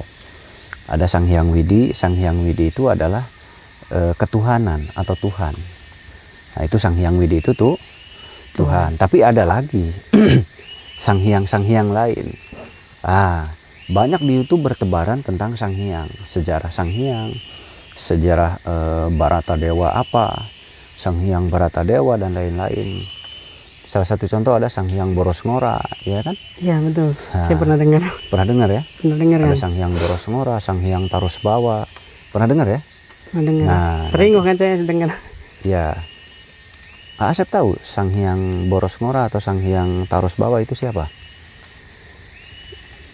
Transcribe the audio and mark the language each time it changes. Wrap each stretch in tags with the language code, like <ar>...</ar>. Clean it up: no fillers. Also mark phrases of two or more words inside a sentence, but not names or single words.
<id>Ada Sang Hyang Widi. Sang Hyang Widi itu adalah ketuhanan atau Tuhan. Nah itu Sang Hyang Widi itu tuh Tuhan. Tapi ada lagi Sang Hyang lain. Banyak di YouTube bertebaran tentang Sang Hyang, sejarah Sang Hyang, sejarah Baratadewa apa, Sang Hyang Baratadewa dan lain-lain. Salah satu contoh ada Sang Hyang Boros Ngora, ya kan? Iya betul. Saya pernah dengar. Pernah dengar ya? Pernah dengar ada kan? Sang Hyang Boros Ngora, Sang Hyang Tarus Bawa. Pernah dengar ya? Pernah dengar. Nah, sering kok kan saya dengar. Ya. Asep tahu Sang Hyang Boros Ngora atau Sang Hyang Tarus Bawa itu siapa?</id>